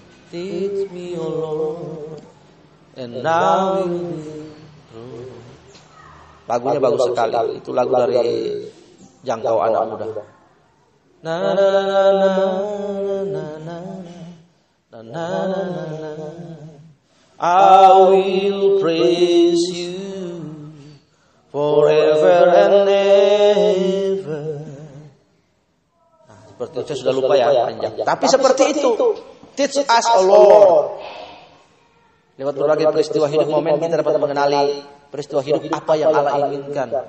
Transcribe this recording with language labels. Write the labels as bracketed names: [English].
[English] Teach me, O Lord, and now you will. [Indonesian] Lagunya bagus sekali. Itu lagu dari Jangkau Anak Muda. Na na na na na na na na na. [English] I will praise you forever and ever. [Indonesian] Seperti itu, saya sudah lupa ya panjang. Tapi seperti itu. [English] Teach us, O Lord. [Indonesian] Lewat berbagai peristiwa hidup momen kita dapat mengenali peristiwa hidup apa yang Allah inginkan.